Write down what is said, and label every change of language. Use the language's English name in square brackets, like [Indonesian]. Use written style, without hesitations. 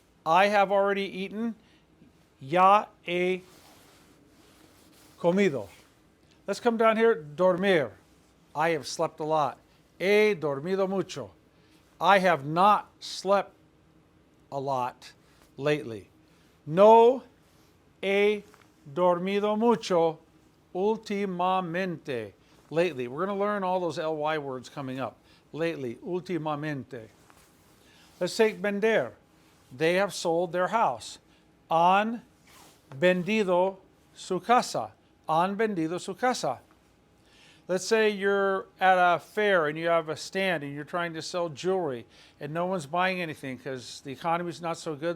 [English] I have already eaten, ya he comido. Let's come down here, dormir. I have slept a lot. He dormido mucho. I have not slept a lot lately. [Spanish] No he dormido mucho últimamente. [English] Lately. We're going to learn all those ly words coming up. Lately, últimamente. Let's take vender. They have sold their house. Han vendido su casa. Han vendido su casa. Let's say you're at a fair and you have a stand and you're trying to sell jewelry and no one's buying anything because the economy is not so good.